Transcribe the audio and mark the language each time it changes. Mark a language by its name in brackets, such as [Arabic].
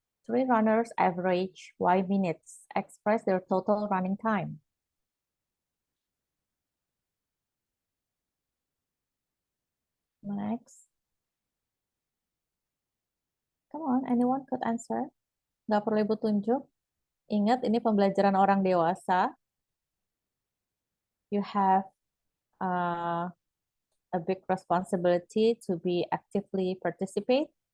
[English] 3 runners average Y minutes. Express their total running time. Next. Come on, anyone could answer? [Indonesian] Nggak perlu Ibu tunjuk. Ingat, ini pembelajaran orang dewasa. [English] You have a big responsibility to be actively participate.